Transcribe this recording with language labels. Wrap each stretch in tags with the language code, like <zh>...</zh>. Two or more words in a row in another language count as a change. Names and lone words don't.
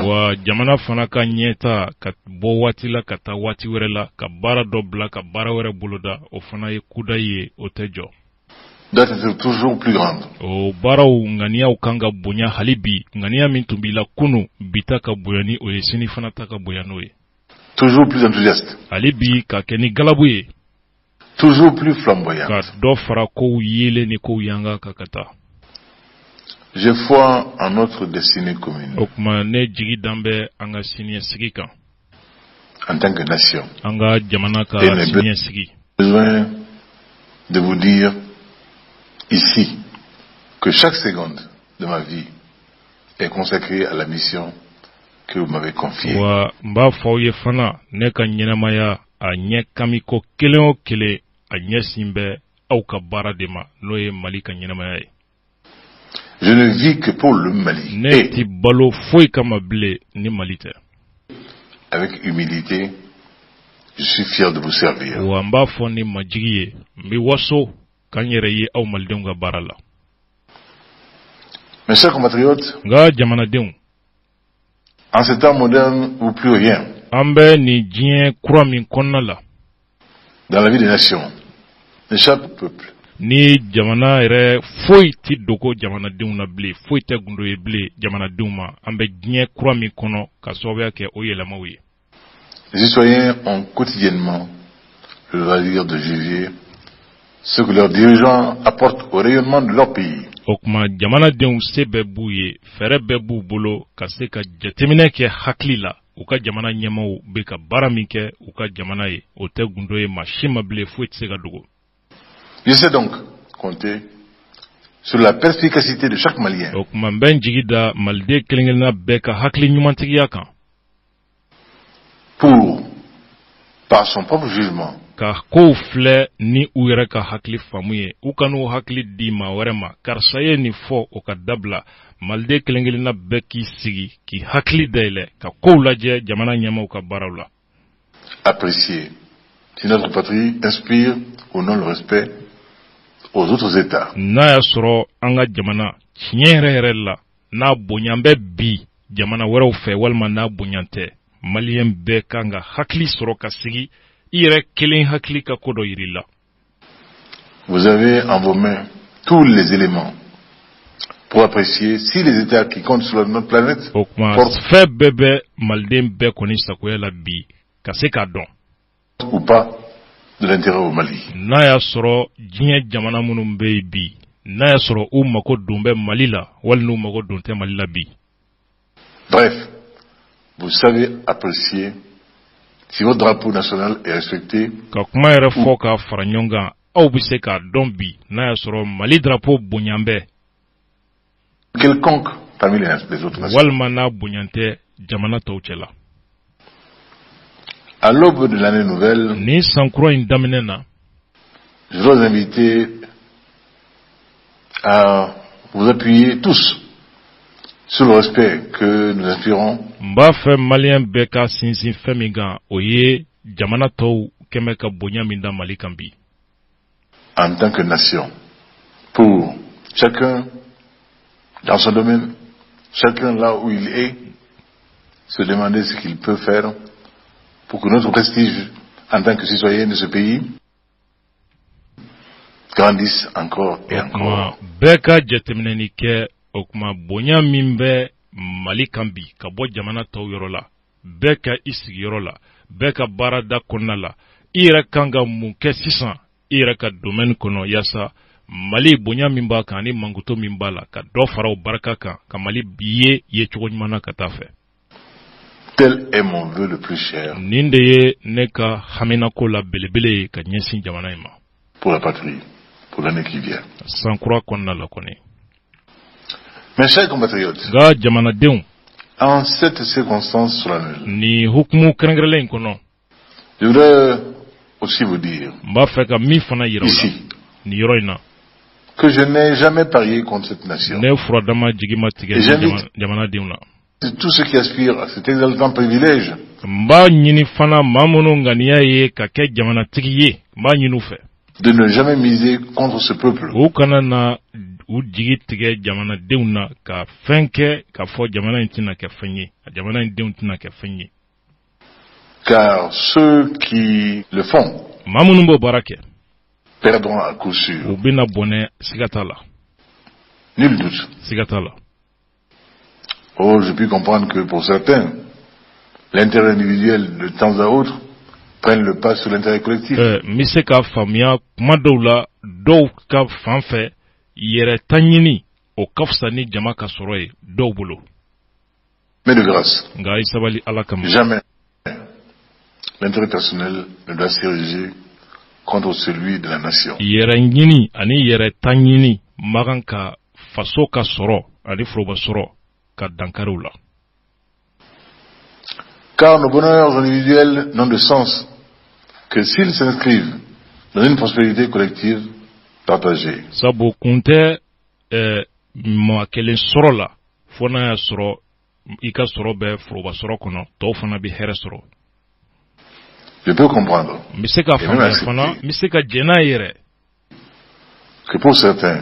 <bm>Wa jamana fana ka ɲɛta ka bɔ waati la ka taa waati wɛrɛ la ka baara dɔ bila ka baara wɛrɛ boloda o fana ye kudayi ye o tɛ jɔ.</bm> <fr>Doit être toujours plus grande.</fr> <bm>O baaraw ŋaniyaw kan ka bonya hali bi ŋaniya min tun b'i la kunu bita ka bonya ni o ye sini fana ta ka bonya n'o ye.</bm> <fr>Toujours plus enthousiaste.</fr> <bm>Hali bi ka kɛ ni galabu ye.</bm> <fr>Toujours plus flamboyante.</fr> <bm>Ka dɔ fara kow yele ni kow yanga ka ka taa.</bm> <fr>J'ai foi en notre destinée commune.</fr> <bm>O kuma ne jigi dan bɛ an ka siniɲɛsigi kan.</bm> <fr>En tant que nation.</fr> <bm>An ka jamana ka siniɲɛsigi.</bm> <fr>Besoin de vous dire ici que chaque seconde de ma vie est consacrée à la mission que vous m'avez confiée.</fr> <bm>Wa mba fɔ ye fana ne ka ɲɛnamaya a ɲɛ kami ko kelen o kelen a ɲɛsin bɛ aw ka baara de ma n'o ye Mali ka ɲɛnamaya ye.</bm> <fr>Je ne vis que pour le Mali.</fr> <bm>Ne ti balo foyi kama bilen ni Mali tɛ.</bm> <fr>Avec humilité, je suis fier de vous servir.</fr> <bm>Wa mba fɔ ni majigi ye n bɛ waso kan yɛrɛ ye aw malidenw ka baara la.</bm> <fr>Mes chers compatriotes,</fr> <bm>Nga jamanadenw,</bm> <fr>en ce temps moderne où plus rien,</fr> <bm>an bɛ ni diɲɛ kura min kɔnɔna la,</bm> <fr>dans la vie des nations, n'échappe au peuple.</fr> <bm>ni jamana yɛrɛ foyi ti dogo jamanadenw na bilen, foyi tɛ gundo ye bilen jamanadenw ma, an bɛ diɲɛ kura min kɔnɔ ka sababuya kɛ o yɛlɛmaw ye.</bm> <fr>Les citoyens ont quotidiennement le loisir de juger ce que leurs dirigeants apportent au rayonnement de leur pays.</fr> <bm>O kuma jamanadenw se bɛɛ b'u ye, fɛɛrɛ bɛɛ b'u bolo ka se ka jateminɛ kɛ hakili la u ka jamana ɲɛmaw bɛ ka baara min kɛ u ka jamana ye, o tɛ gundo ye maa si ma bilen, foyi tɛ se ka dogo.</bm> <fr>Je sais donc compter sur la perspicacité de chaque Malien.</fr> <bm>O kuma n bɛ n jigi da maliden kelen-kelenna bɛɛ ka hakili ɲumantigiya kan.</bm> <fr>Pour par son propre jugement,</fr> <bm>ka ko filɛ ni u yɛrɛ ka hakili faamu ye u kan'u hakili di maa wɛrɛ ma karisa ye nin fɔ o ka dabila maliden kelen kelenna bɛɛ k'i sigi k'i hakili dayɛlɛ ka kow lajɛ jamana ɲɛmaw ka baaraw la.</bm> <fr>apprécier si notre patrie inspire ou non le respect aux autres États.</fr> <bm>N'a y'a sɔrɔ an ka jamana tiɲɛ yɛrɛ yɛrɛ la n'a bonyan bɛ bi jamana wɛrɛw fɛ walima n'a bonyan tɛ maliyɛn bɛɛ kan ka hakili sɔrɔ ka sigi i yɛrɛ kelen hakili ka ko dɔ yiri la.</bm> <fr>Vous avez en vos mains tous les éléments pour apprécier si les États qui comptent sur notre planète</fr> <bm>fɛn bɛɛ bɛ maliden bɛɛ kɔni sagoya la bi ka se k'a dɔn</bm> <fr>ou pas de l'intérêt au Mali.</fr> <bm>N'a y'a sɔrɔ diɲɛ jamana minnu bɛ yen bi n'a y'a sɔrɔ u mago don bɛ Mali la wali n'u mago don tɛ Mali la bi.</bm> <fr>Bref, vous savez apprécier si votre drapeau national est respecté.</fr> <bm>Ka kuma yɛrɛ fɔ k'a fara ɲɔgɔn kan aw bɛ se k'a dɔn bi n'a y'a sɔrɔ Mali drapeau bonyan bɛ</bm> <fr>quelconque parmi les autres nations.</fr> <bm>walima n'a bonyan tɛ jamana tɔw cɛ la.</bm> <fr>À l'aube de l'année nouvelle,</fr> <bm>ni sankura in daminɛ na,</bm> <fr>je dois inviter à vous appuyer tous sur le respect que nous inspirons.</fr> <bm>Mba fɛ malien bɛɛ ka sinsin fɛn min kan o ye jamana tɔw kɛmɛ ka bonya min da Mali kan bi.</bm> <fr>En tant que nation, pour chacun dans son domaine, chacun là où il est, se demander ce qu'il peut faire pour que notre prestige en tant que citoyen de ce pays grandisse encore et encore.</fr> <bm>Bɛɛ ka jateminɛni kɛ o kuma bonya min bɛ Mali kan bi ka bɔ jamana tɔw yɔrɔ la bɛɛ ka i sigiyɔrɔ la bɛɛ ka baarada kɔnɔna la i yɛrɛ kan ka mun kɛ sisan i yɛrɛ ka domaine kɔnɔ yaasa Mali bonya min b'a kan ani mankuto min b'a la ka dɔ fara o barika kan ka Mali ye cogo ɲuman na ka taa fɛ.</bm> <fr>Tel est mon vœu le plus cher.</fr> <bm>Nin de ye ne ka haminako la belebele ye ka ɲɛsin jamana in ma.</bm> <fr>Pour la patrie, pour l'année qui vient.</fr> <bm>Sankura kɔnɔna la kɔni.</bm> <fr>Mes chers compatriotes,</fr> <bm>nka jamanadenw,</bm> <fr>en cette circonstance solennelle,</fr> <bm>ni hukumu kɛrɛnkɛrɛnlen in kɔnɔ,</bm> <fr>je voudrais aussi vous dire,</fr> <bm>n b'a fɛ ka min fana yira</bm> <fr>ici,</fr> <bm>ni yɔrɔ in na,</bm> <fr>que je n'ai jamais parié contre cette nation.</fr> <bm>ne furadama jigi ma tigɛ jamanadenw na.</bm> <fr>Tous ceux qui aspirent à cet exaltant privilège,</fr> <bm>n b'a ɲini fana maa minnu ŋaniya ye ka kɛ jamanatigi ye, n b'a ɲini u fɛ,</bm> <fr>de ne jamais miser contre ce peuple.</fr> <bm>u kana na u jigi tigɛ jamanadenw na ka fɛn kɛ k'a fɔ jamana in tɛna kɛ fɛn ye, jamana in denw tɛna kɛ fɛn ye.</bm> <fr>Car ceux qui le font</fr> <bm>maa minnu b'o baara kɛ,</bm> <fr>perdront à coup sûr.</fr> <bm>u bɛna bɔnɛ siga t'a la.</bm> <fr>Nul doute.</fr> <bm>Siga t'a la.</bm> <fr>Oh, je puis comprendre que pour certains, l'intérêt individuel de temps à autre prenne le pas sur l'intérêt collectif.</fr> <bm>N bɛ se k'a faamuya kuma dɔw la dɔw ka fan fɛ yɛrɛ ta ɲini o ka fisa ni jama ka sɔrɔ ye dɔw bolo.</bm> <fr>Mais de grâce,</fr> <bm>nka i sabali Ala kama.</bm> <fr>jamais l'intérêt personnel ne doit s'ériger contre celui de la nation.</fr> <bm>Yɛrɛ ɲini ani yɛrɛ ta ɲini man kan ka faso ka sɔrɔ ani foroba sɔrɔ ka dankari u la.</bm> <fr>Car nos bonheurs individuels n'ont de sens que s'ils s'inscrivent dans une prospérité collective partagée.</fr> <bm>Sabu kun tɛ maa kelen sɔrɔ la fo n'a y'a sɔrɔ i ka sɔrɔ bɛ foroba sɔrɔ kɔnɔ tɔw fana bɛ hɛrɛ sɔrɔ.</bm> <fr>Je peux comprendre.</fr> <bm>N bɛ se ka faamuya fana n bɛ se ka jɛn n'a ye yɛrɛ.</bm> <fr>Que pour certains,</fr>